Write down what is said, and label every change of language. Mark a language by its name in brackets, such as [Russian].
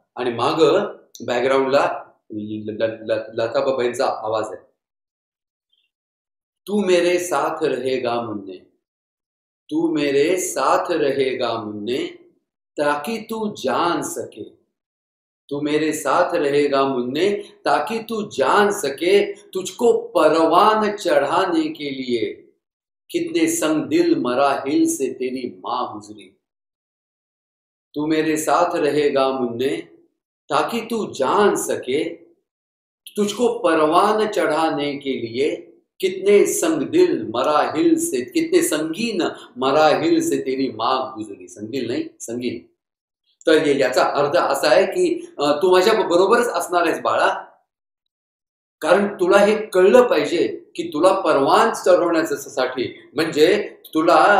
[Marathi] आणि माग बॅकग्राऊंडला लताबाईंचा आवाज आहे. [Hindi] तू मेरे साथ रहेगा मुन्ने, तू मेरे साथ रहेगा मुन्ने, ताकि तू जान सके. तू मेरे साथ रहेगा मुन्ने, ताकि तू जान सके. तुझको परवान चढ़ाने के लिए कितने संग दिल मराहिल से तेरी माँ गुजरी. तू मेरे साथ रहेगा मुन्ने, ताकि तू जान सके. तुझको परवान चढ़ाने के लिए कितने संग दिल मराहिल से, कितने संगीन मराहिल से तेरी माँ गुजरी. [Marathi] संगीन नाही, संगीन. तर याचा अर्थ असा आहे की तू माझ्या बरोबरच असणार आहेस बाळा, कारण तुला हे कळलं पाहिजे की तुला परवान चढवण्यासाठी म्हणजे तुला